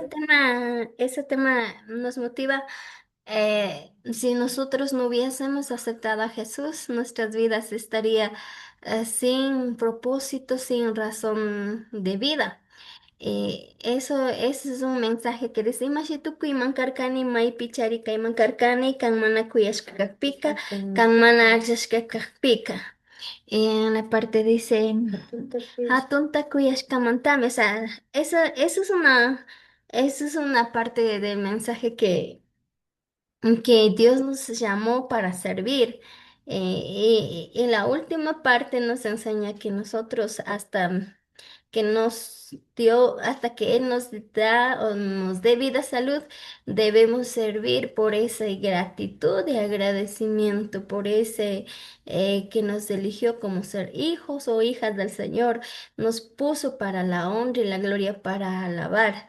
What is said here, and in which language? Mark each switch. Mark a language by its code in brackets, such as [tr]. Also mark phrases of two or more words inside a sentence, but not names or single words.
[es] ese tema nos motiva. Si nosotros no hubiésemos aceptado a Jesús, nuestras vidas estaría sin propósito, sin razón de vida. Eso es un mensaje que dice, [qu] Imashitu kuiman karkani mai pichari kaiman karkani kan mana kuyashkakpika, kan mana akshashkakpika. [es] En la parte dice, [qu] Hatunta kuyashkamantame, [es] o sea, eso es una parte del mensaje que Dios nos llamó para servir. Y la última parte nos enseña que nosotros hasta que Él nos da o nos dé vida, salud, debemos servir por esa gratitud y agradecimiento, por ese que nos eligió como ser hijos o hijas del Señor, nos puso para la honra y la gloria para alabar.